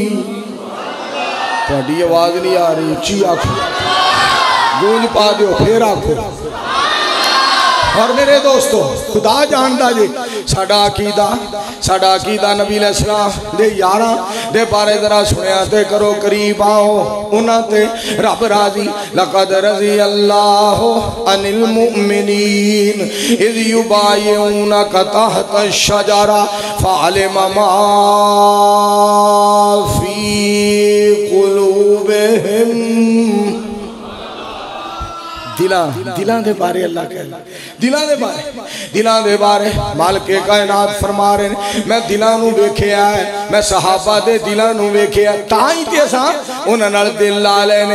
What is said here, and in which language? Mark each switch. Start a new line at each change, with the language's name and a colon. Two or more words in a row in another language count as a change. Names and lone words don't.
Punjabi: ਥੋੜ੍ਹੀ ਆਵਾਜ਼ ਨਹੀਂ ਆ ਰਹੀ, ਉੱਚੀ ਆਖੋ, ਗੂੰਜ ਪਾ ਦੋ, ਫਿਰ ਆਖੋ। ਔਰ ਮੇਰੇ ਦੋਸਤੋਂ ਖ਼ੁਦਾ ਜਾਣਦਾ ਜੀ ਸਾਡਾ ਅਕੀਦਾ ਨਬੀ ਅਲੈਹਿੱਸਲਾਮ ਦੇ ਯਾਰਾਂ ਦੇ ਬਾਰੇ ਜ਼ਰਾ ਸੁਣਿਆ ਤੇ ਕਰੋ। ਕਰੀਬ ਆਓ ਉਨ੍ਹਾਂ ਤੇ ਰੱਬ ਰਾਜ਼ੀ।
Arabic: لقد رضي الله عن المؤمنين إذ يبايعونك تحت الشجرة فعلم ما في قلوبهم.
Punjabi: ਦਿਲਾਂ ਦੇ ਬਾਰੇ ਅੱਲਾਹ ਕਹਿਣਾ, ਦਿਲਾਂ ਦੇ ਬਾਰੇ ਮਾਲਿਕੇ ਕਾਇਨਾਤ ਫ਼ਰਮਾ ਰਹੇ ਹੈਂ ਮੈਂ ਦਿਲਾਂ ਨੂੰ ਵੇਖਿਆ ਹੈ, ਮੈਂ ਸਹਾਬਾ ਦੇ ਦਿਲਾਂ ਨੂੰ ਵੇਖਿਆ ਤਾਈਂ ਤੇ ਅਸਾਂ ਉਨ੍ਹਾਂ ਨਾਲ ਦਿਲ ਲਾ ਲੈਣੇ।